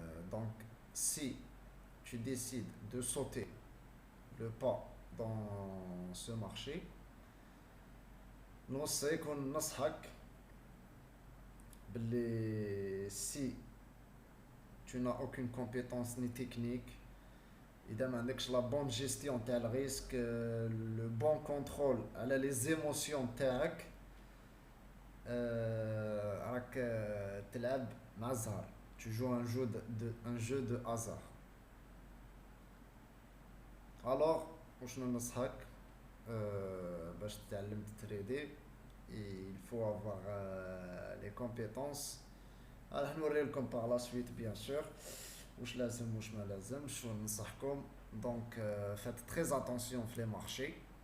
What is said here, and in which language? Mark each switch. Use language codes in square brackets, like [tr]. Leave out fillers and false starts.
[fr] Donc si tu décides de sauter le pas dans ce marché, [ar] نصحك باللي [fr] si tu n'as aucune compétence ni technique, [ar] إذا ما عندكش [fr] la bonne gestion [ar] تاع الريسك، [fr] le bon contrôle على les émotions [ar] تاعك، راك تلعب مع الزهر. [fr] tu joues un jeu de hasard. alors [ar] وشنو نصحك باش تتعلم تريدي؟ [fr] il faut avoir les compétences. [ar] راح نوري لكم [fr] par la suite bien sûr [ar] واش لازم واش ما لازمش وننصحكم. [fr] دونك faites très attention في les marchés.